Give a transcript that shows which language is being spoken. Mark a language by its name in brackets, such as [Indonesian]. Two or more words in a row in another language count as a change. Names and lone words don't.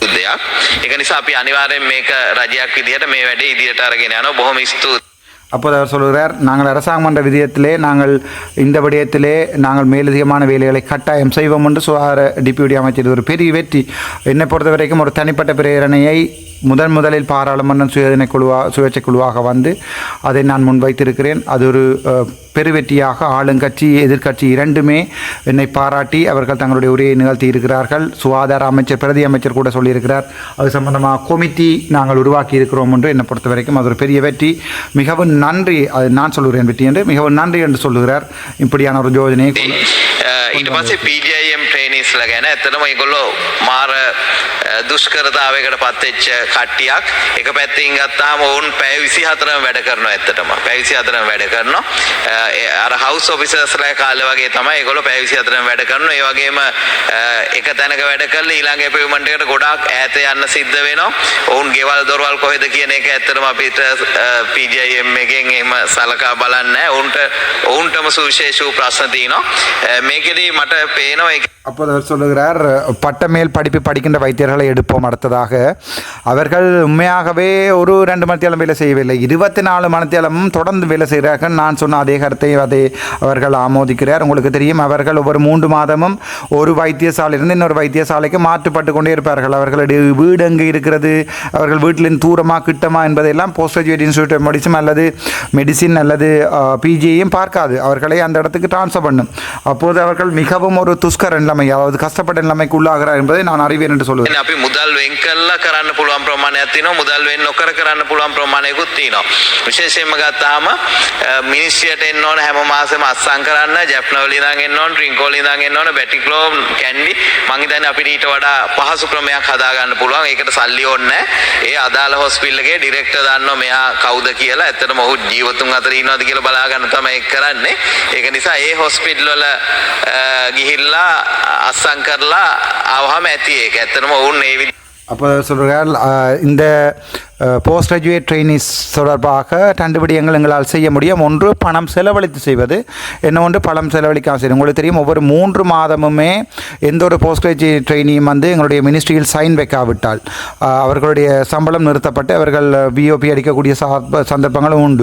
[Sinhala] ඒක නිසා අපි අනිවාර්යෙන් මේක රජයක් විදිහට මේ වැඩේ ඉදිරියට අරගෙන යනවා. බොහොම ස්තුතියි. [Tamil] அப்போது அவர் சொல்கிறார், நாங்கள் அரசாங்கம் என்ற விடயத்திலே நாங்கள் இந்த விடயத்திலே நாங்கள் மேலதிகமான வேலைகளை கட்டாயம் செய்வோம் என்று சுகாதார டிப்யூட்டி அமைச்சர். ஒரு பெரிய வெற்றி. என்னை பொறுத்த வரைக்கும் ஒரு தனிப்பட்ட பிரேரணையை முதலில் பாராளுமன்றம் சுயேட்சை குழுவாக வந்து அதை நான் முன்வைத்திருக்கிறேன். அது ஒரு பெருவெற்றியாக ஆளுங்கட்சி எதிர்க்கட்சி இரண்டுமே என்னை பாராட்டி அவர்கள் தங்களுடைய உரையை நிகழ்த்தி இருக்கிறார்கள். சுகாதார அமைச்சர் பிரதி அமைச்சர் கூட சொல்லியிருக்கிறார், அது சம்பந்தமாக கொமிட்டி நாங்கள் உருவாக்கி இருக்கிறோம் என்று. என்னை பொறுத்த வரைக்கும் அது ஒரு பெரிய வெற்றி. மிகவும் நன்றி, அது நான் சொல்லுகிறேன் வெற்றி என்று, மிகவும் நன்றி என்று சொல்லுகிறார். இப்படியான ஒரு யோஜனையை [Sinhala] ඊට පස්සේ PGIM ට්‍රේනිස්ලා ගැන ඇත්තටම ඒගොල්ලෝ මාර දුෂ්කරතාවයකට පත්වෙච්ච කට්ටියක්. එක පැත්තකින් ගත්තාම ඔවුන් පැය 24ම වැඩ කරනවා. ඇත්තටම පැය 24ම වැඩ කරනවා. අර [English] house officersලා [Sinhala] කාලේ වගේ තමයි ඒගොල්ලෝ පැය 24ම වැඩ කරනවා. ඒ වගේම එක තැනක වැඩ කරලා ඊළඟ එපියුමන්ට් එකට ගොඩාක් ඈත යන්න සිද්ධ වෙනවා. ඔවුන් ගෙවල් දොරවල් කොහෙද කියන එක ඇත්තටම අපිට PGIM එකෙන් එහෙම සලකා බලන්නේ නැහැ. ඔවුන්ටම සුවිශේෂ වූ ප්‍රශ්න තියෙනවා. මේකෙදි මට පේනවා. [Tamil] அப்போது அவர் சொல்லுகிறார், பட்டமேல் படிப்பு படிக்கின்ற வைத்தியர்களை எடுப்போம். அடுத்ததாக அவர்கள் உண்மையாகவே ஒரு 2 மணித்தியாலம் வேலை செய்யவில்லை, 24 மணித்தியாலமும் தொடர்ந்து வேலை செய்கிறார்கள். நான் சொன்ன அதே கருத்தை அவர்கள் ஆமோதிக்கிறார். உங்களுக்கு தெரியும், அவர்கள் ஒவ்வொரு 3 மாதமும் ஒரு வைத்தியசாலையிலிருந்து இன்னொரு வைத்தியசாலைக்கு மாற்றப்பட்டு கொண்டே இருப்பார்கள். அவர்களுடைய வீடு எங்கே இருக்கிறது, அவர்கள் வீட்டிலிருந்து தூரமாக கிட்டமா என்பதையெல்லாம் போஸ்ட் கிராஜுவேட் இன்ஸ்டியூட் ஆஃப் மெடிசின் அல்லது பிஜியையும் பார்க்காது, அவர்களை அந்த இடத்துக்கு டிரான்ஸ்ஃபர் பண்ணும். அப்போது அவர்கள் மிகவும் ஒரு துஷ்கர நிலைமை, அதாவது கஷ்டப்பட்ட நிலைமைக்கு உள்ளாகிறார் என்பதை நான் அறிவேன் என்று சொல்லுவேன். [Sinhala] අපි මුදල් වෙන් කරලා කරන්න පුළුවන් ප්‍රමාණයක් තියෙනවා. මුදල් වෙන් නොකර කරන්න පුළුවන් ප්‍රමාණයකුත් තියෙනවා. විශේෂයෙන්ම ගත්තාම මිනිස්ට්‍රියට එන්න ඕන හැම මාසෙම අත්සන් කරන්න, ජැප්නවල ඉඳන් එන්න ඕන, ට්‍රින්කෝල ඉඳන් එන්න ඕන, බැටික්ලෝ කැන්ඩි. මං හිතන්නේ අපිට ඊට වඩා පහසු ක්‍රමයක් හදා ගන්න පුළුවන්. ඒකට සල්ලි ඕනේ නැහැ. ඒ අදාළ හොස්පිටල් එකේ ඩිරෙක්ටර් දන්නවා මෙයා කවුද කියලා. ඇත්තටම ඔහු ජීවතුන් අතර ඉන්නවද කියලා බලා ගන්න තමයි ඒක කරන්නේ. ඒක නිසා ඒ හොස්පිටල් වල ගිහිල්ලා අස්සන් කරලා ආවහම ඇති ඒක. ඇත්තටම ඔවුන් ඒ [Tamil] அப்போ சொல்கிறார், இந்த [English] post graduate trainees [Tamil] தொடர்பாக 2 விடயங்கள் எங்களால் செய்ய முடியும். ஒன்று பணம் செலவழித்து செய்வது, இன்னொன்று பணம் செலவழிக்காமல் செய்வது. உங்களுக்கு தெரியும், ஒவ்வொரு 3 மாதமுமே எந்த ஒரு [English] post graduate traineeயும் [Tamil] வந்து எங்களுடைய மினிஸ்ட்ரியில் சைன் வைக்காவிட்டால் அவர்களுடைய சம்பளம் நிறுத்தப்பட்டு அவர்கள் பிஓபி அடிக்கக்கூடிய சந்தர்ப்பங்களும் உண்டு.